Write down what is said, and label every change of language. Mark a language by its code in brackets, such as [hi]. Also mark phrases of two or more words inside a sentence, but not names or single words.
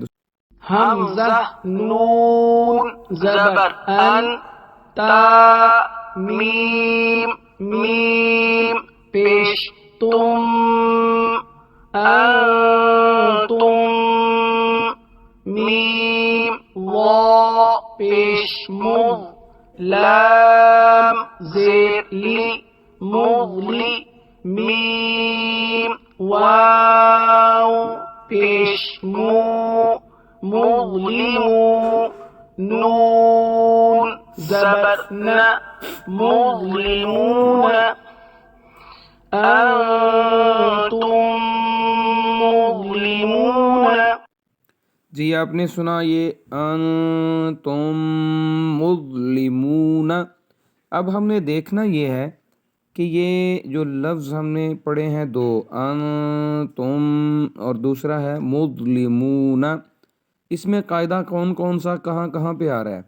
[ur] حمزہ نون زبر ان، تا میم میم پیش تم، انتم میم وا پیش مغ، لام زیر لی مغلی، میم واو پیش مو مظلمو، نون زبر ن مظلمون، [ar] انتم مظلمون۔ [ur] جی آپ نے سنا یہ [ar] انتم مظلمون۔ [ur] اب ہم نے دیکھنا یہ ہے کہ یہ جو لفظ ہم نے پڑھے ہیں 2، انتم اور دوسرا ہے مظلمون، اس میں قاعدہ کون کون سا کہاں پہ آ رہا ہے؟